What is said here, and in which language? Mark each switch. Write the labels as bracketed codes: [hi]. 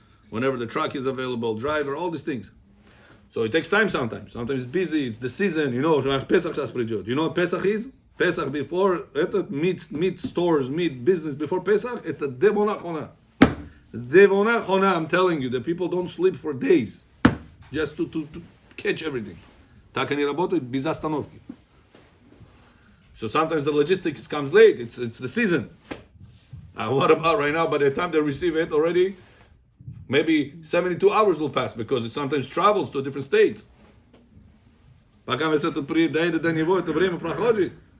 [en] Whenever the truck is available, driver, all these things. So it takes time sometimes. Sometimes it's busy, it's the season, Pesach [ru] сейчас придет. [en] You know what Pesach is? Pesach before, meat stores, meat business before Pesach, it's a devona chona. Devona chona, I'm telling you, the people don't sleep for days just to catch everything. [ru] Так они работают без остановки. [en] So sometimes the logistics comes late, it's the season. What about right now? By the time they receive it already, maybe 72 hours will pass because it sometimes travels to different states. [ru] Пока мы это доедет до него, это время проходит.